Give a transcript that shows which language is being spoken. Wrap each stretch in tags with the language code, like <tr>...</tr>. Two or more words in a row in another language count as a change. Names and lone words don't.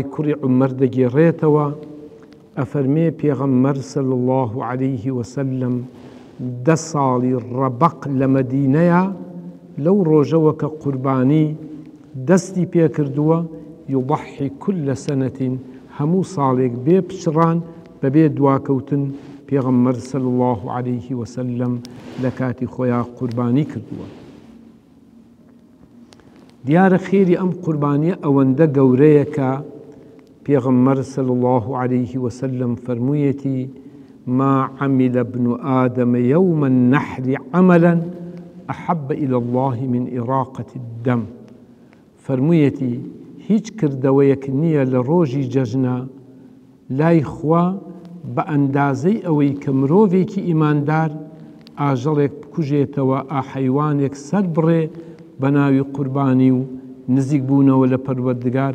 <ckb>کوڕی عومەر دەگێڕێتەوە، ئەفەرمێ پێغەمبەر</ckb> <ar>صلی الله عەلەیه وسەلەم</ar> <ckb>10 ساڵی ڕەبەق لە مەدینەیە، لەو ڕۆژەوە کە قوربانی دەستی پێکردووە،</ckb> <ar>یوضەحی کل سەنەتین،</ar> <ckb>هەموو ساڵێک بێ پچڕان بەبێ دواکەوتن پێغەمبەر</ckb> <ar>صلی الله عەلەیه وسەلەم</ar> <ckb>لە کاتی خۆیان قوربانی کردووە. دیارە خێری ئەم قوربانیە ئەوەندە گەورەیە کە پێغەمبەر</ckb> <ar>صلی الله عەلەیه وسەلەم</ar> <ckb>فەرموویەتی</ckb> <ar>ما عمل ابن آدم يوم النحر عملا أحب إلى الله من إراقة الدم.</ar> <ckb>فەرموویەتی هیچ کردەوەیەک نییە لە ڕۆژی جەژنە لای خوا بە ئەندازەی ئەوەی کە مرۆڤێکی ئیماندار ئاژەڵێک بکوژێتەوە، حەیوانێک سەر بڕێ بە ناوی قوربانی و نزیک بوونەوە لە پەروەردگار.</ckb>